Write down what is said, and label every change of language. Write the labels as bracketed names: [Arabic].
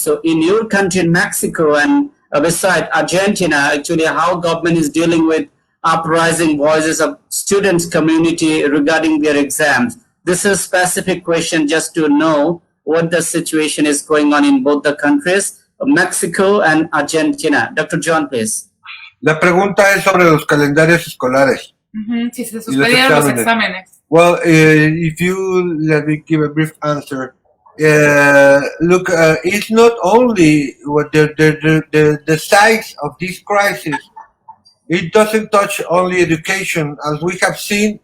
[English] So in your country, in Mexico, and beside Argentina, actually how government is dealing with uprising voices of students community regarding their exams. This is a specific question just to know what the situation is going on in both the countries, Mexico and Argentina. Dr. John, please. [Spanish] La pregunta es sobre los calendarios escolares. Si se suspendieron los exámenes. [English] Well, if you let me give a brief answer. Look, it's not only what the size of this crisis. It doesn't touch only education, as we have seen.